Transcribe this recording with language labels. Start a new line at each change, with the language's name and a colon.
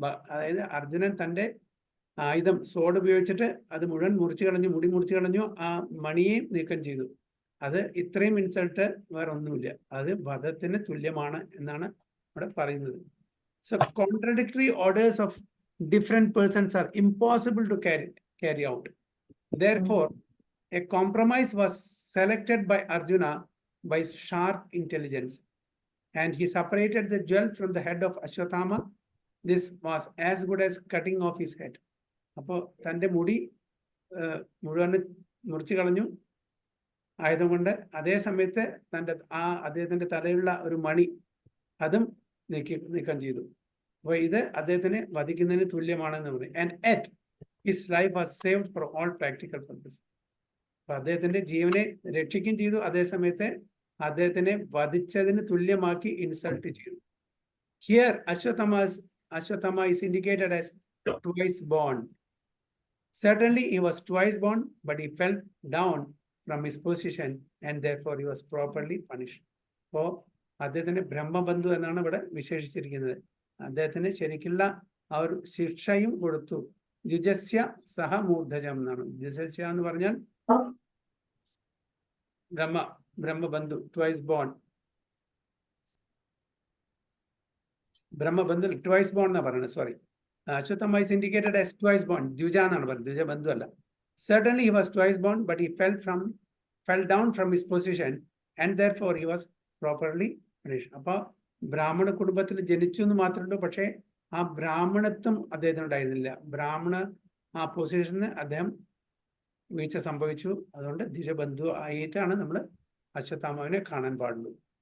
Malayalam: അതായത് അർജുനൻ തൻ്റെ ആയുധം സോഡ് ഉപയോഗിച്ചിട്ട് അത് മുഴുവൻ മുറിച്ചു കളഞ്ഞു, മുടി മുറിച്ചു കളഞ്ഞു, ആ മണിയെയും നീക്കം ചെയ്തു. അത് ഇത്രയും ഇൻസൾട്ട് വേറെ ഒന്നുമില്ല, അത് വധത്തിന് തുല്യമാണ് എന്നാണ് ഇവിടെ പറയുന്നത്.
English: So contradictory orders of different persons are impossible to carry out. Therefore, a compromise was selected by Arjuna by sharp intelligence, and he separated the jewel from the head of Ashwatthama. This was as good as cutting off his head.
Malayalam: അപ്പോൾ തൻ്റെ മുടി മുഴുവൻ മുറിച്ചു കളഞ്ഞു ആയുധം കൊണ്ട്. അതേ സമയത്ത് അദ്ദേഹത്തിന്റെ തലയിലുള്ള ഒരു മണി അതും നീക്കം ചെയ്തു. അപ്പോൾ ഇത് അദ്ദേഹത്തിന് വധിക്കുന്നതിന് തുല്യമാണെന്ന് പറയും.
English: And at his life was saved for all practical purpose.
Malayalam: അപ്പൊ അദ്ദേഹത്തിന്റെ ജീവനെ രക്ഷിക്കുകയും ചെയ്തു, അതേസമയത്ത് അദ്ദേഹത്തിനെ വധിച്ചതിന് തുല്യമാക്കി ഇൻസൾട്ട് ചെയ്തു.
English: Here Ashwatthama is indicated as twice born. Certainly he was twice born, but he fell down from his position and therefore he was properly punished.
Malayalam: അപ്പോൾ അദ്ദേഹത്തിന് ബ്രഹ്മബന്ധു എന്നാണ് ഇവിടെ വിശേഷിച്ചിരിക്കുന്നത്. അദ്ദേഹത്തിന് ശരിക്കുള്ള ആ ഒരു ശിക്ഷയും കൊടുത്തു. ദ്വിജസ്യ സഹ മൂർധജം എന്നാണ്. ദ്വിജസ്യ എന്ന് പറഞ്ഞാൽ ബ്രഹ്മബന്ധു, ട്വൈസ് ബോൺ. ബ്രഹ്മബന്ധു ട്വൈസ് ബോൺ എന്നാ പറയുന്നത്.
English: Sorry, Ashwatthama is indicated as twice born.
Malayalam: Dvija എന്നാണ് പറയുന്നത്, ദ്വിജ ബന്ധു അല്ല.
English: Certainly he was twice born, but he fell down from his position and therefore he was properly punished.
Malayalam: അപ്പൊ ബ്രാഹ്മണ കുടുംബത്തിൽ ജനിച്ചു എന്ന് മാത്രമേ ഉള്ളൂ, പക്ഷേ ആ ബ്രാഹ്മണത്വം അദ്ദേഹത്തിന് ഉണ്ടായിരുന്നില്ല. ആ പൊസിഷന് അദ്ദേഹം വീഴ്ച സംഭവിച്ചു. അതുകൊണ്ട് ദ്വിജബന്ധു ആയിട്ടാണ് നമ്മൾ അശ്വത്ഥാമാവിനെ കാണാൻ പാടുള്ളൂ.